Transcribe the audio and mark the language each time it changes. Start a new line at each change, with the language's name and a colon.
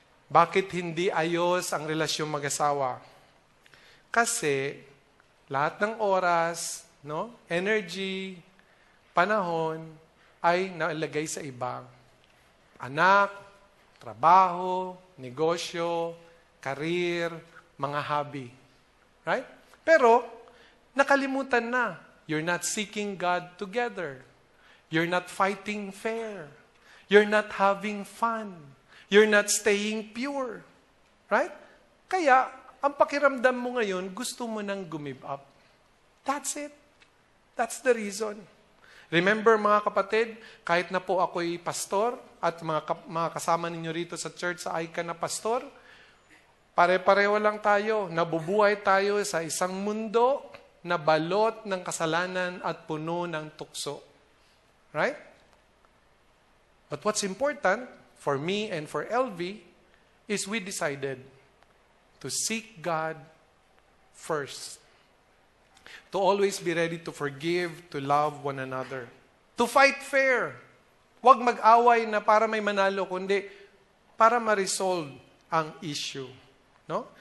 Filipino: Bakit hindi ayos ang relasyong mag-asawa? Kasi lahat ng oras, energy, panahon ay nalagay sa ibang anak, trabaho, negosyo, karir, mga hobby. Right? Pero nakalimutan na.
English: You're not seeking God together. You're not fighting fair. You're not having fun. You're not staying pure. Right?
Filipino: Kaya, ang pakiramdam mo ngayon, gusto mo nang gumive up.
English: That's it. That's the reason.
Filipino: Remember mga kapatid, kahit na po ako'y pastor at mga kasama ninyo rito sa church sa ICA na pastor, pare-pareho lang tayo. Nabubuhay tayo sa isang mundo na balot ng kasalanan at puno ng tukso.
English: Right? But what's important for me and for LV is we decided to seek God first. To always be ready to forgive, to love one another. To fight fair.
Filipino: Huwag mag-away na para may manalo, kundi para ma-resolve ang issue. No?